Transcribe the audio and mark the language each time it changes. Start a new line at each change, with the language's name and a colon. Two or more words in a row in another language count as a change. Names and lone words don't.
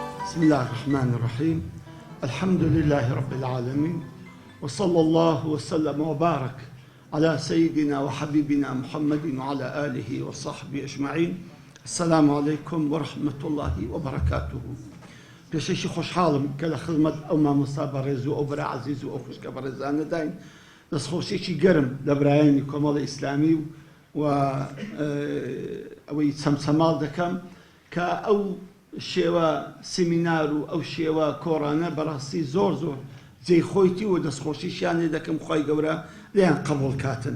Arabic: بسم الله الرحمن الرحيم. الحمد لله رب العالمين، وصلى الله وسلم وبارك على سيدنا وحبيبنا محمد وعلى آله وصحبه أجمعين. السلام عليكم ورحمة الله وبركاته.
Central Kurdish: پێشەشی خۆشحاڵم کە لە خزمەت ئەو مامۆستا بەڕێز و ئەو برا عەزیز و ئەو خوشکە بەڕێزانە داین. دەستخۆشێکی گەرم لە برایانی کۆمەڵی ئیسلامی و ئەوەی چەمچەماڵ دەکەم کە ئەو شێوە سیمینار و ئەو شێوە کۆڕانە بەڕاستی زۆر جێی خۆیتی و دەستخۆشیشیان لێ دەکەم، خی گەورە لێیان قبوڵ کاتن.